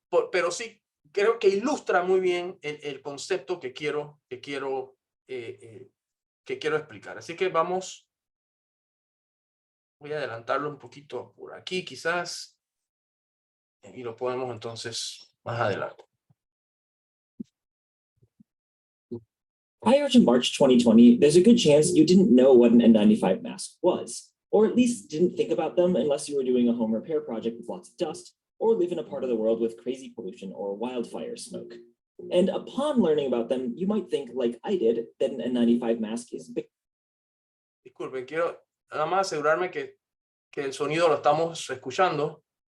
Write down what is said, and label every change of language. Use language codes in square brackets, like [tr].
[es] Pero sí, creo que ilustra muy bien el concepto que quiero explicar. Así que vamos, voy a adelantarlo un poquito por aquí quizás, y lo podemos entonces más adelante. [en] Prior to March 2020, there's a good chance you didn't know what an N95 mask was, or at least didn't think about them unless you were doing a home repair project with lots of dust, or live in a part of the world with crazy pollution or wildfire smoke. And upon learning about them, you might think, like I did, that an N95 mask is big. [es] Disculpen, quiero nada más asegurarme que el sonido lo estamos escuchando.